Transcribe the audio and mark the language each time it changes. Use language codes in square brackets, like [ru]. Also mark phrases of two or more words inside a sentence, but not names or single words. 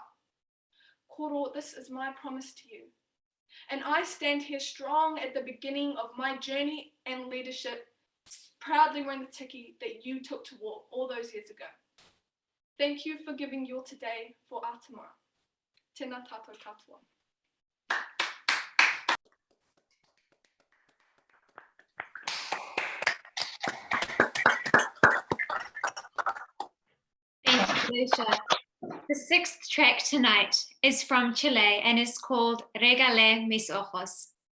[en] Koro, this is my promise to you. And I stand here strong at the beginning of my journey and leadership, proudly wearing the tiki that you took to war all those years ago. Thank you for giving your today for our tomorrow. [mi] Tēnā tātou katoa. [en] Thank you, Lucia. The sixth track tonight is from Chile and is called Regale mis ojos.